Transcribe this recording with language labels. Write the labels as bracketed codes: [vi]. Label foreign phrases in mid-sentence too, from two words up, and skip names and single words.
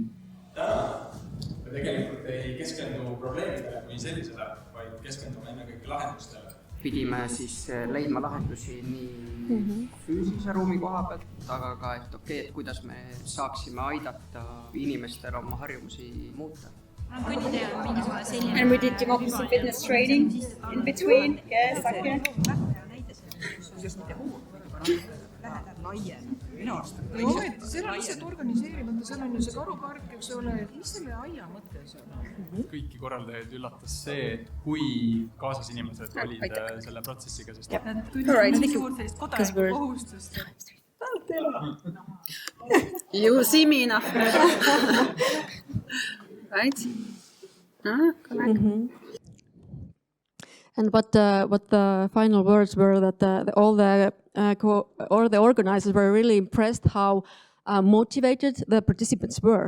[et] Me tegelikult ei keskendu probleemidele kui sellisele, vaid keskendume ennekõike lahendustele. Pidime siis leidma lahendusi nii füüsilise ruumi koha pealt, aga ka, et et kuidas me saaksime aidata inimestel oma harjumusi muuta. [en] And we did democracy fitness training in between. Yes, okay. [et] Minu arust seal on lihtsalt organiseerimata, seal on ju see karupark, eks ole, et mis selle aia mõte seal on? Kõiki korraldajaid üllatas see, et kui kaasas inimesed olid selle protsessiga, sest Sellist kodanike kohustust. [en] You see me enough. Right? And what the final words were that all the organizers were really impressed how motivated the participants were.